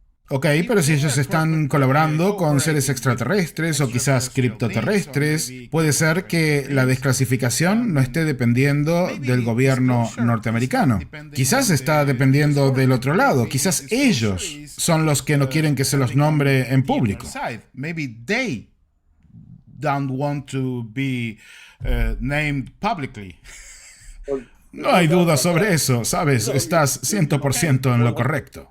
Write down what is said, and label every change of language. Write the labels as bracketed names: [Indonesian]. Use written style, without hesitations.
[Spanish] Ok, pero si ellos están colaborando con seres extraterrestres o quizás criptoterrestres, puede ser que la desclasificación no esté dependiendo del gobierno norteamericano. Quizás está dependiendo del otro lado. Quizás ellos son los que no quieren que se los nombre en público. [English] Maybe they don't want to be named publicly. [Spanish] No hay duda sobre eso, ¿sabes? Estás 100% en lo correcto.